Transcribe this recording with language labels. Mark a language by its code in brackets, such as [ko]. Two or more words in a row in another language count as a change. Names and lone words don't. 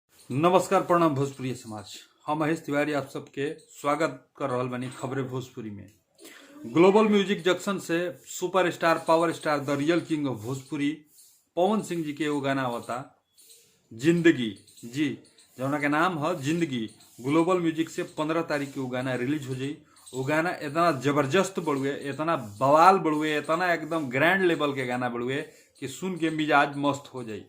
[bho] नमस्कार, प्रणाम भोजपुरी समाज। हम महेश तिवारी आप सबके स्वागत कर रहल बानी खबरें भोजपुरी में। ग्लोबल म्यूजिक जंक्शन से सुपरस्टार पावर स्टार [en] The real king of Bhojpuri [bho] पवन सिंह जी के एगो गाना आवता जिंदगी जी, जौना के नाम है जिंदगी। ग्लोबल म्यूजिक से 15 तारीख के वो गाना रिलीज हो जाई। वो गाना इतना जबरदस्त बड़ुए, इतना बवाल बड़ुए, इतना एकदम [en] grand level [bho] के गाना बड़ुए कि सुन के मिजाज मस्त हो जाई।